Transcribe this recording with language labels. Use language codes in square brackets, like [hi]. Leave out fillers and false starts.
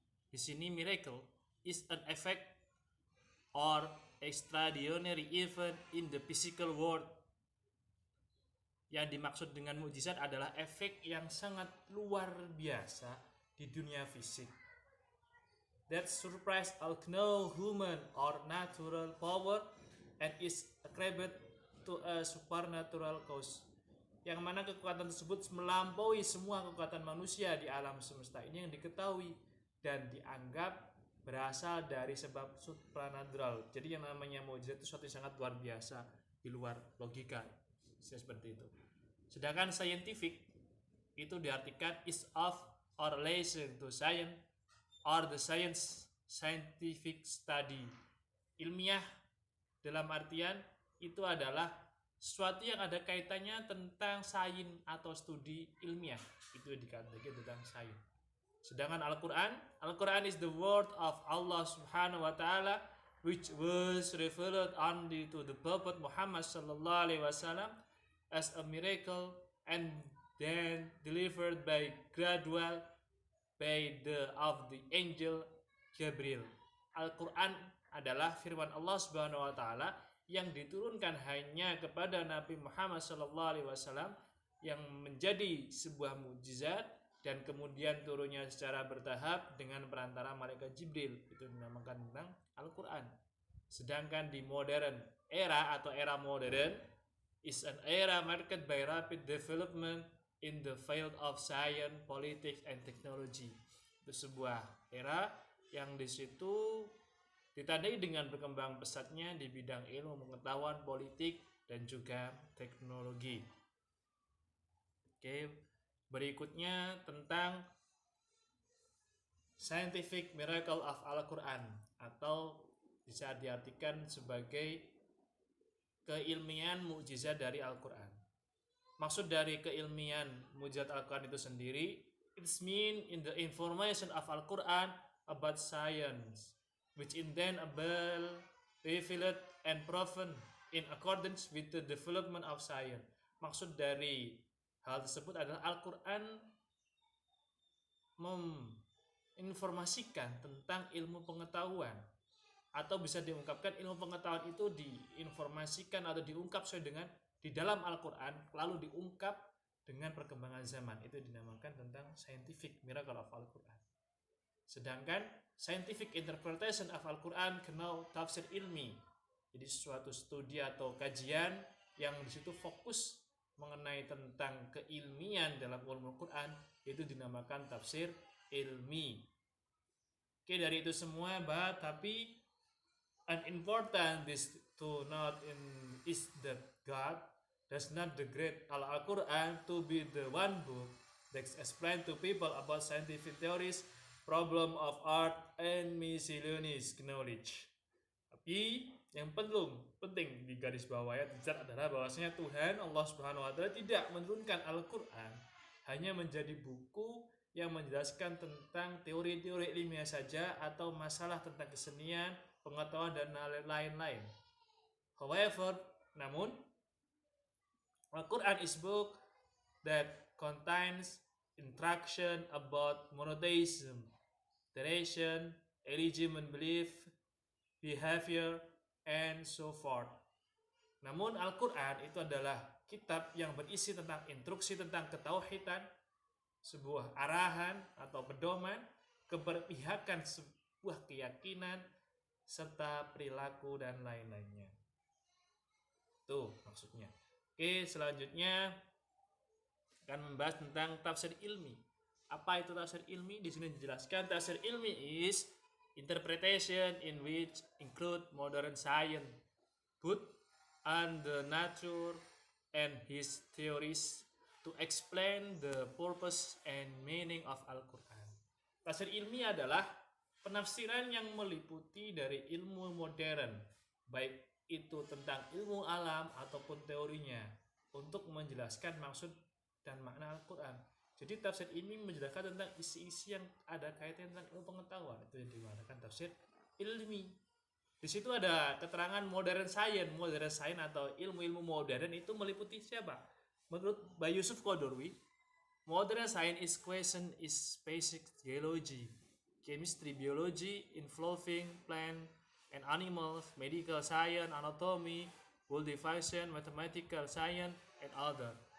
[id] Di sini [en] miracle is an effect or extraordinary event in the physical world. [id] Yang dimaksud dengan mukjizat adalah efek yang sangat luar biasa di dunia fisik [en] that surprise all no human or natural power and is ascribed to a supernatural cause, [id] yang mana kekuatan tersebut melampaui semua kekuatan manusia di alam semesta ini yang diketahui dan dianggap berasal dari sebab supernatural. Jadi yang namanya mukjizat itu sesuatu yang sangat luar biasa di luar logika, seperti itu. Sedangkan scientific itu diartikan [en] is of or relation to science or the scientific study. [id] Ilmiah dalam artian itu adalah sesuatu yang ada kaitannya tentang sains atau studi ilmiah, itu dikatakan tentang sains. [en] Sedangkan Al-Quran is the word of Allah Subhanahu wa taala which was revealed only to the Prophet Muhammad sallallahu alaihi wasallam as a miracle and then delivered by gradual by the of the angel Gabriel. [id] Al-Quran adalah firman Allah Subhanahu wa taala yang diturunkan hanya kepada Nabi Muhammad SAW, yang menjadi sebuah mukjizat dan kemudian turunnya secara bertahap dengan perantara malaikat Jibril. Itu dinamakan tentang Al-Quran. Sedangkan di [en] modern era [id] atau era modern [en] is an era marked by rapid development in the field of science, politics, and technology. [id] Itu sebuah era yang di situ ditandai dengan berkembang pesatnya di bidang ilmu pengetahuan, politik, dan juga teknologi. Oke, berikutnya tentang [en] scientific miracle of Al-Quran, [id] atau bisa diartikan sebagai keilmian mukjizat dari Al-Quran. Maksud dari keilmian mukjizat Al-Quran itu sendiri, [en] it's mean in the information of Al-Quran about science, which in then able revealed and proven in accordance with the development of science. [id] Maksud dari hal tersebut adalah Al-Quran menginformasikan tentang ilmu pengetahuan, atau bisa diungkapkan ilmu pengetahuan itu diinformasikan atau diungkap sesuai dengan di dalam Al-Quran, lalu diungkap dengan perkembangan zaman. Itu dinamakan tentang [en] scientific miracle of Al-Quran. [id] Sedangkan [en] scientific interpretation of Al-Quran [id] kenal tafsir ilmi. Jadi suatu studi atau kajian yang disitu fokus mengenai tentang keilmian dalam ilmu Al-Quran, itu dinamakan tafsir ilmi. Oke, dari itu semua tapi [en] an important is to note is that God does not degrade Al-Quran to be the one book that explain to people about scientific theories, problem of art, and miscellaneous knowledge. [id] Tapi yang penting di garis bawah ya adalah bahwasanya Tuhan Allah Subhanahu wa taala tidak menurunkan Al-Quran hanya menjadi buku yang menjelaskan tentang teori-teori ilmiah saja atau masalah tentang kesenian, pengetahuan, dan lain-lain. [en] However, namun Al-Quran is book that contains instruction about monotheism, tradition, religion and belief, behavior, and so forth. [id] Namun Al-Quran itu adalah kitab yang berisi tentang instruksi tentang ketauhidan, sebuah arahan atau pedoman, keberpihakan, sebuah keyakinan, serta perilaku dan lain-lainnya. Itu maksudnya. Oke, selanjutnya akan membahas tentang tafsir ilmi. Apa itu tafsir ilmi? Di sini dijelaskan tafsir ilmi is [en] interpretation in which include modern science, both and the nature and his theories to explain the purpose and meaning of Al-Quran. [id] Tafsir ilmiah adalah penafsiran yang meliputi dari ilmu modern, baik itu tentang ilmu alam ataupun teorinya, untuk menjelaskan maksud dan makna Al-Quran. Jadi tafsir ini menjelaskan tentang isi-isi yang ada kaitannya tentang ilmu pengetahuan, itu yang dimanakan tafsir ilmi. Di situ ada keterangan [en] modern science [id] atau ilmu-ilmu modern itu meliputi siapa? [en] Menurut Bayi Yusuf Qadorwi, modern science is question is basic geology, chemistry, biology involving plant and animals, medical science, anatomy, world division, mathematical science, and other.